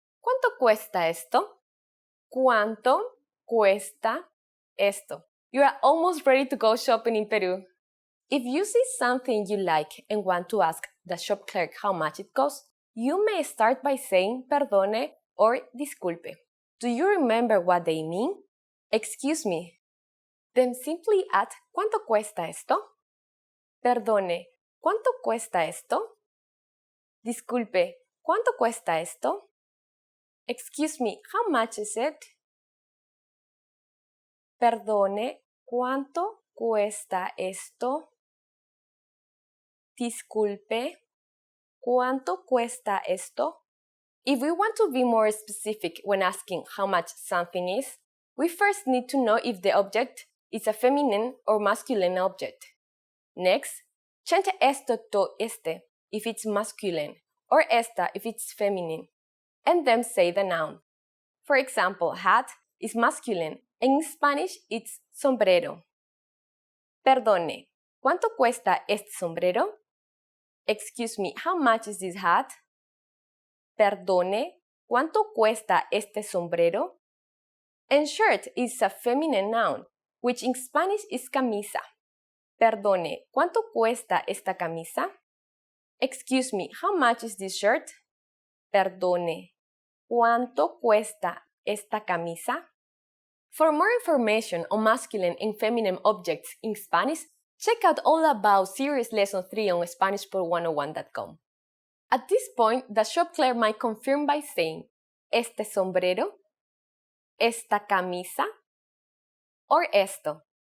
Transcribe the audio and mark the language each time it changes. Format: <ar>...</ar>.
<es>¿Cuánto cuesta esto? ¿Cuánto cuesta esto?</es> <en>You are almost ready to go shopping in Peru. If you see something you like and want to ask the shop clerk how much it costs, you may start by saying perdone or disculpe. Do you remember what they mean? Excuse me. Then simply add</en> <es>¿cuánto cuesta esto? Perdone, ¿cuánto cuesta esto? Disculpe, ¿cuánto cuesta esto?</es> <en>Excuse me, how much is it?</en> <es>Perdone, ¿cuánto cuesta esto? Disculpe, ¿cuánto cuesta esto?</es> <en>If we want to be more specific when asking how much something is, we first need to know if the object is a feminine or masculine object. Next, change esto to este if it's masculine, or esta if it's feminine, and then say the noun. For example, hat is masculine, and in Spanish it's sombrero.</en> <es>Perdone, ¿cuánto cuesta este sombrero?</es> <en>Excuse me, how much is this hat?</en> <es>Perdone, ¿cuánto cuesta este sombrero?</es> <en>And shirt is a feminine noun, which in Spanish is camisa.</en> <es>Perdone, ¿cuánto cuesta esta camisa?</es> <en>Excuse me, how much is this shirt?</en> <es>Perdone, ¿cuánto cuesta esta camisa?</es> <en>For more information on masculine and feminine objects in Spanish, check out all about Series Lesson 3 on SpanishPod101.com. At this point, the shop clerk might confirm by saying, este sombrero, esta camisa, or esto.</en>